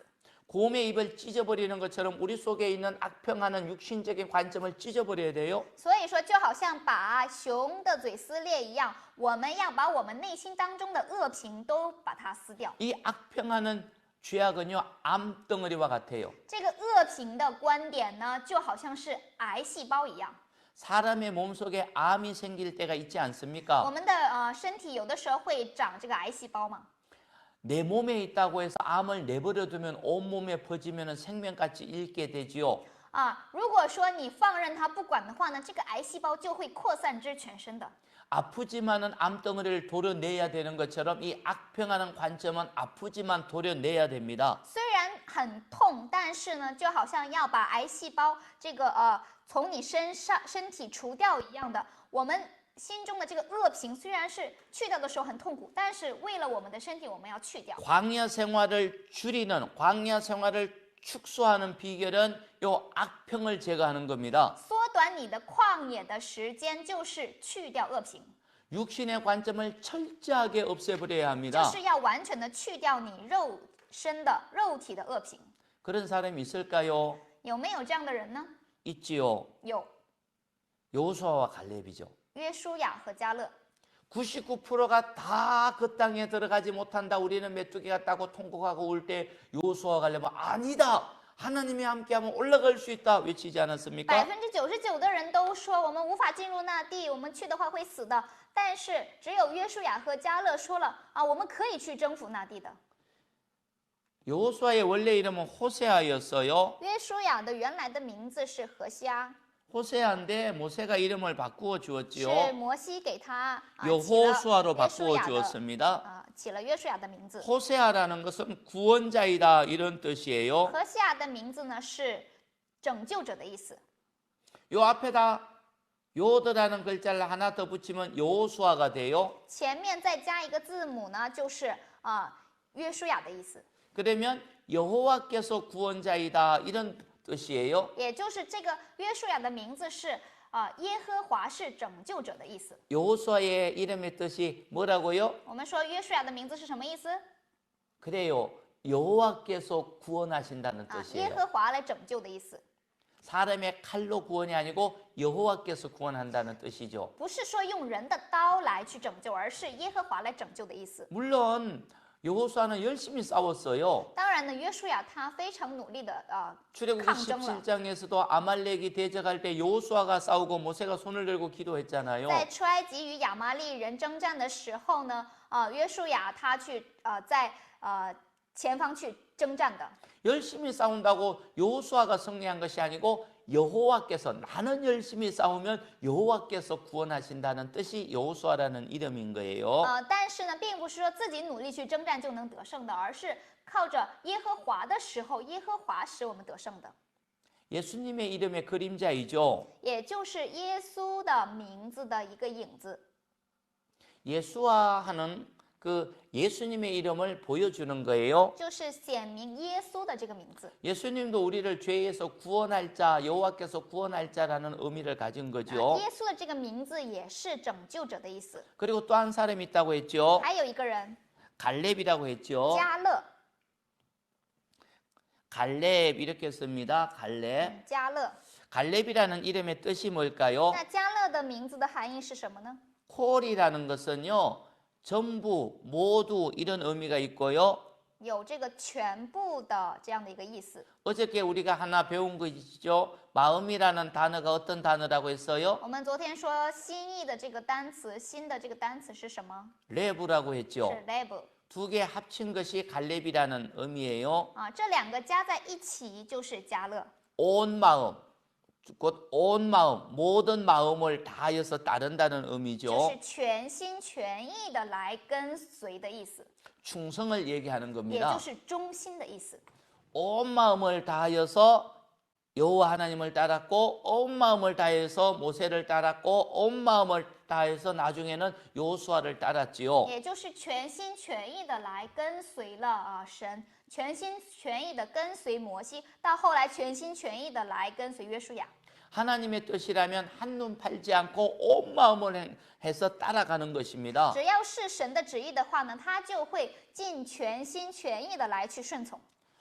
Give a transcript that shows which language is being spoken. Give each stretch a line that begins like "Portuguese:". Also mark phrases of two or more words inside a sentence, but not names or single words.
Korean: 곰의 입을 찢어버리는 것처럼 우리 속에 있는 악평하는 육신적인 관점을 찢어버려야 돼요.
Chinese: 所以说，就好像把熊的嘴撕裂一样，我们要把我们内心当中的恶评都把它撕掉。
Korean: 이 악평하는 죄악은요, 암덩어리와 같아요.
Chinese: 这个恶评的观点呢，就好像是癌细胞一样。
Korean: 사람의 몸속에 암이 생길 때가 있지
Chinese: 我
Korean: 않습니까?
Chinese: 们的身体有的时候会长这个癌细胞嘛。
Korean: 내 몸에 있다고 해서 암을 내버려 두면 온몸에 퍼지면 생명같이 잃게 되지요.
Chinese: 如果说你放任它不管的话呢，这个癌细胞就会扩散至全身的。
Korean: 아프지만은 암덩어리를 도려내야 되는 것처럼 이 악평하는 관점은 아프지만 도려내야 됩니다.
Chinese: 虽然很痛，但是呢，就好像要把癌细胞这个从你身体除掉一样的，我们心中的这个恶评虽然是去掉的时候很痛苦，但是为了我们的身体，我们要去掉。
Korean: 광야 생활을 줄이는 광야 생활을 축소하는 비결은 요 악평을 제거하는 겁니다.
Chinese: 缩短你的旷野的时间，就是去掉恶评，
Korean: 육신의 관점을 철저하게 없애버려야
Chinese: 就
Korean: 합니다.
Chinese: 是要完全的去掉你肉体的恶评。
Korean: 그런 사람이 있을까요?
Chinese: 有没有这样的人呢？
Korean: 있지요.
Chinese: 有，
Korean: 여호수아와 갈렙이죠.
Chinese: 约书亚和迦勒。
Korean: 99%가 다 그 땅에 들어가지 못한다. 우리는 메뚜기 같다고 통곡하고 올 때 여호수아와 갈렙은 아니다. 하나님이 함께하면 올라갈 수 있다. 외치지 않았습니까?
Chinese: 99% 的人都说我们无法进入那地，我们去的话会死的。但是只有约书亚和迦勒说了我们可以去征服那地的。
Korean: 여호수아의 원래 이름은 호세아였어요.
Chinese: 约书亚的原来的名字是何西阿，
Korean: 호세아인데 모세가 이름을 바꾸어
Chinese: 是
Korean: 주었지요.
Chinese: 摩西给他起了
Korean: 여호수아로
Chinese: 约书
Korean: 바꾸어
Chinese: 亚的
Korean: 주었습니다.
Chinese: 起了约书亚的名字。
Korean: 호세아라는 것은 구원자이다 이런 뜻이에요.
Chinese: 何西亚的名字呢是拯救者的意思。
Korean: 요 앞에다 요드라는 글자를 하나 더 붙이면 여호수아가 돼요.
Chinese: 前面再加一个字母呢，就是约书亚的意思，
Korean: 그러면 여호와께서 구원자이다 이런 뜻이에요.
Chinese: 也就是这个约书亚的名字是耶和华是拯救者的意思。
Korean: 여호수아의 이름의 뜻이 뭐라고요?
Chinese: 我们说约书亚的名字是什么意思？
Korean: 그래요. 여호와께서 구원하신다는
Chinese: 耶
Korean: 뜻이에요.
Chinese: 和华来拯救的意思，
Korean: 사람의 칼로 구원이 아니고 여호와께서 구원한다는 뜻이죠.
Chinese: 不是说用人的刀来去拯救，而是耶和华来拯救的意思。
Korean: 물론 여호수아는 열심히 싸웠어요.
Chinese: 当然呢，约书亚他非常努力的
Korean: 출애굽기
Chinese: 抗争了。
Korean: 17장에서도 아말렉이 대적할 때 여호수아가 싸우고 모세가 손을 들고 기도했잖아요.
Chinese: 在出埃及与亚玛力人征战的时候呢，约书亚他去在前方去征战的。
Korean: 열심히 싸운다고 여호수아가 승리한 것이 아니고 여호와께서 나는 열심히 싸우면 여호와께서 구원하신다는 뜻이 여호수아라는 이름인 거예요.
Chinese: 但是呢，并不是说自己努力去征战就能得胜的，而是靠着耶和华的时候，耶和华使我们得胜的，
Korean: 예수님의 이름의 그림자이죠.
Chinese: 也就是耶稣的名字的一个影子。
Korean: 예수와 하는 그 예수님의 이름을 보여주는 거예요.
Chinese: 就是显明耶稣的这个名字。
Korean: 예수님도 우리를 죄에서 구원할 자, 여호와께서 구원할 자라는 의미를 가진 거죠.
Chinese: 耶稣的这个名字也是拯救者的意思。
Korean: 그리고 또 한 사람이 있다고 했죠.
Chinese: 还有一个人
Korean: 갈렙이라고 했죠.
Chinese: 加勒，
Korean: 갈렙 이렇게 씁니다. 갈렙.
Chinese: 加勒。
Korean: 갈렙이라는 이름의 뜻이 뭘까요?
Chinese: 那加勒的名字的含义是什么呢？
Korean: 콜이라는 것은요. 전부, 모두 이런 의미가 있고요.
Chinese: 有这个全部的这样的一个意思。
Korean: 어저께 우리가 하나 배운 거 있죠? 마음이라는 단어가 어떤 단어라고 했어요?
Chinese: 我们昨天说心意的这个单词，新的这个单词是什么？
Korean: 레브라고
Chinese: 是
Korean: 했죠.
Chinese: level
Korean: 두 개 합친 것이 갈렙이라는 의미예요.
Chinese: 啊，这两个加在一起就是加勒。
Korean: 온 마음, 곧 온 마음, 모든 마음을 다하여서 따른다는
Chinese: 就
Korean: 의미죠.
Chinese: 是全心全意的来跟随的意思，
Korean: 충성을 얘기하는
Chinese: 也
Korean: 겁니다.
Chinese: 就是忠心的意思。
Korean: 온 마음을 다하여서 여호와 하나님을 따랐고 온 마음을 다해서 모세를 따랐고 온 마음을 다해서 나중에는 여호수아를 따랐지요.
Chinese: 也就是全心全意的来跟随了神，全心全意的跟随摩西，到后来全心全意的来跟随约书亚。
Korean: 하나님의 뜻이라면 한눈 팔지 않고 온 마음을 해서 따라가는 것입니다.
Chinese: 只要是神的旨意的话呢，他就会尽全心全意的来去顺从。